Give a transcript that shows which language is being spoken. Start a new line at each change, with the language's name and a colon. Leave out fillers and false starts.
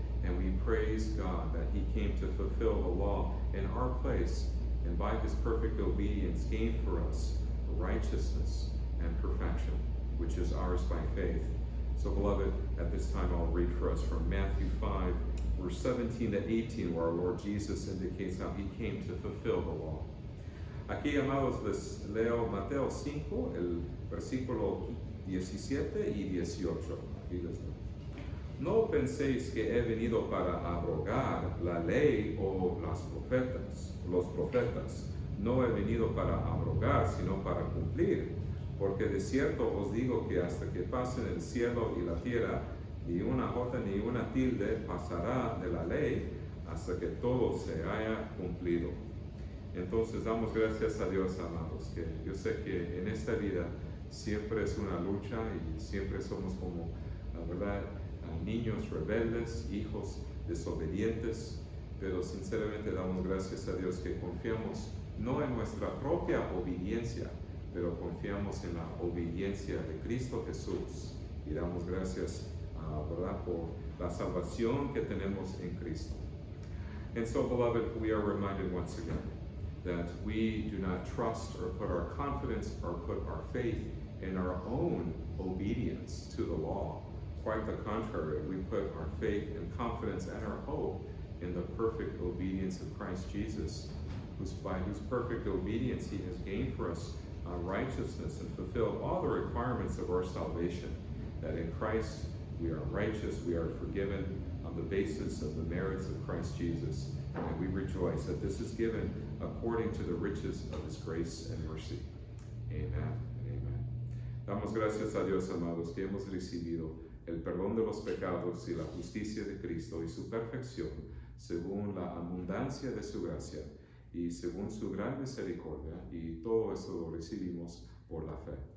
English: And we praise God that He came to fulfill the law in our place, and by His perfect obedience gained for us righteousness and perfection, which is ours by faith. So, beloved, at this time I'll read for us from Matthew 5, verse 17 to 18, where our Lord Jesus indicates how He came to fulfill the law.
Spanish: Aquí, amados, les leo Mateo 5, el versículo 17 y 18. Aquí les leo. No penséis que he venido para abrogar la ley o los profetas. No he venido para abrogar, sino para cumplir. Porque de cierto os digo que hasta que pasen el cielo y la tierra, ni una jota ni una tilde pasará de la ley hasta que todo se haya cumplido. Entonces damos gracias a Dios, amados, que yo sé que en esta vida siempre es una lucha y siempre somos como, la verdad, niños rebeldes, hijos desobedientes, pero sinceramente damos gracias a Dios que confiamos no en nuestra propia obediencia, pero confiamos en la obediencia de Cristo Jesús, y damos gracias, ¿verdad?, por la salvación que tenemos en Cristo.
English: And so, beloved, we are reminded once again that we do not trust or put our confidence or put our faith in our own obedience to the law. Quite the contrary, we put our faith and confidence and our hope in the perfect obedience of Christ Jesus, by whose perfect obedience He has gained for us righteousness and fulfilled all the requirements of our salvation, that in Christ we are righteous, we are forgiven on the basis of the merits of Christ Jesus, and we rejoice that this is given according to the riches of His grace and mercy. Amen and amen.
Spanish: Damos gracias a Dios, amados, que hemos recibido el perdón de los pecados y la justicia de Cristo y su perfección, según la abundancia de su gracia y según su gran misericordia, y todo eso lo recibimos por la fe.